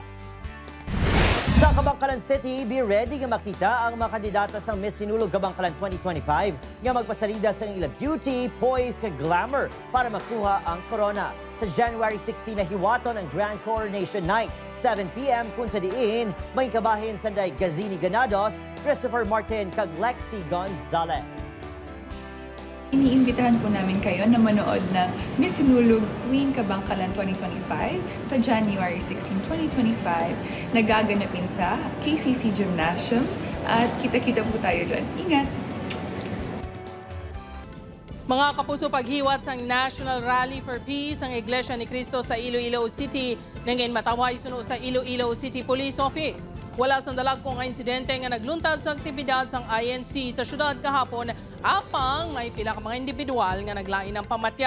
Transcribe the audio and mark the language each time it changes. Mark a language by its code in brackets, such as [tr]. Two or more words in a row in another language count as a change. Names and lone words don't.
[hil] Sa Kabangkalan City, [en] be ready [hil] nga makita ang mga kandidata sa Miss Sinulog Kabangkalan 2025 nga magpasalida sa ilang [en] beauty, poise, glamour [hil] para makuha ang corona. Sa January 16 na hiwaton ang Grand Coronation Night. 7 p.m. kung sa diin, may kabahin sanday Gazini Ganados, Christopher Martin, kag Lexi Gonzalez. [tl] Iniimbitahan po namin kayo na manood ng Miss Sinulog Queen Kabangkalan 2025 sa January 16, 2025. Nagaganapin sa KCC Gymnasium at kita-kita po tayo dyan. Ingat! [hil] Mga kapuso, paghiwat sang National Rally for Peace ang Iglesia ni Cristo sa Iloilo City nangin mataway suno sa Iloilo City Police Office. Wala sang dalagkong insidente nga nagluntad sa aktibidad sang INC sa syudad kahapon, apang may pila ka mga individual nga naglain ng pamatyag.